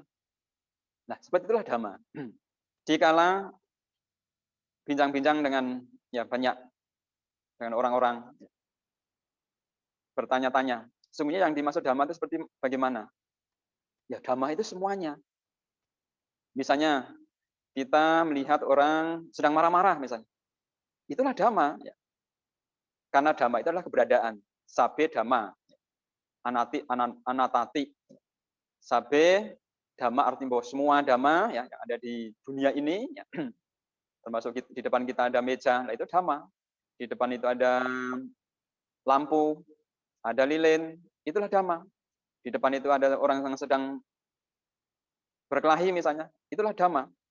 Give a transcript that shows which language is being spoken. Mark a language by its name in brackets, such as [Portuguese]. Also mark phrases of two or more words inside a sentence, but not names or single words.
[Indonesian] Nah, seperti itulah Dhamma. Dikala bincang-bincang dengan ya banyak dengan orang-orang bertanya-tanya, sesungguhnya yang dimaksud Dhamma itu seperti bagaimana? Ya Dhamma itu semuanya. Misalnya kita melihat orang sedang marah-marah misalnya. Itulah Dhamma. Ya. Karena Dhamma itu adalah keberadaan. [Pali] Sabe Dhamma. Anatati. Sabe Dhamma [Indonesian] artinya bahwa semua Dhamma ya, yang ada di dunia ini, ya, termasuk di depan kita ada meja, nah itu Dhamma. Di depan itu ada lampu, ada lilin, itulah Dhamma. Di depan itu ada orang yang sedang berkelahi misalnya, itulah Dhamma.